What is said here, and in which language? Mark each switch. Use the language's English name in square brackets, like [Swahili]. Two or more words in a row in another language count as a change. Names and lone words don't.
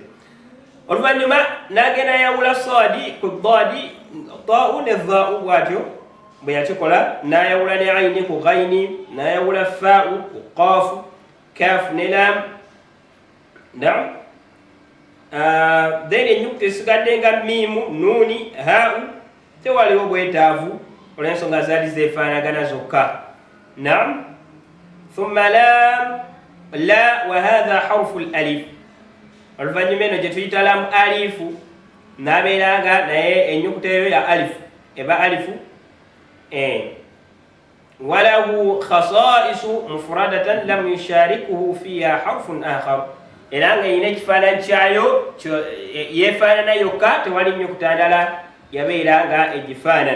[Ganda] oluvannyuma n'agenda yawula saadi ku daadi taa'u ne dhaa'u bw'atyo bwe yakikola n'ayawula ne ayini ku ghayni n'ayawula faa'u ku qaafu kaafu ne laam then ennyukuta esigadde nga miimu nuuni haa'u tewaliwo bwetaavu olw'ensonga zaali zeefaanagana zokka. [Arabic] ثم لام لا وهذا حرف الألف [Ganda] oluvannyuma eno gye tuyita lamu alifu nabeera nga naye ennyukuta eyo ya alifu eba alifu [Arabic] وله خصائص مفردة لم يشاركه فيها حرف آخر [Ganda] era nga yina ekifaananyi kyayo yeefaanana yokka tewali nnyukuta ndala yabeera nga egifaanana.